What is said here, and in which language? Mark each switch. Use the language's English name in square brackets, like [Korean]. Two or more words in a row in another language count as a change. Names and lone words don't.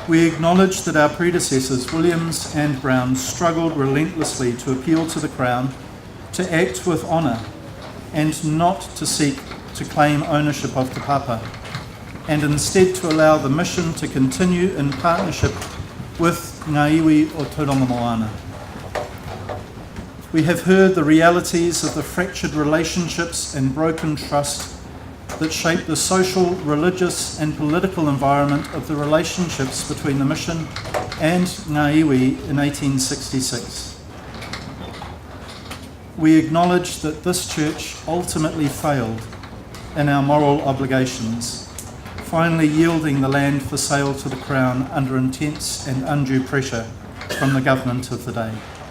[English] We acknowledge that our predecessors, Williams and Brown, struggled relentlessly to appeal to the Crown, to act with honour, and not to seek to claim ownership of Te Papa, and instead to allow the mission to continue in partnership with [Māori] ngā iwi o Tauranga Moana. [English] We have heard the realities of the fractured relationships and broken trust that shaped the social, religious and political environment of the relationships between the mission and [Māori] ngā iwi [English] in 1866. We acknowledge that this church ultimately failed in our moral obligations, finally yielding the land for sale to the Crown under intense and undue pressure from the government of the day.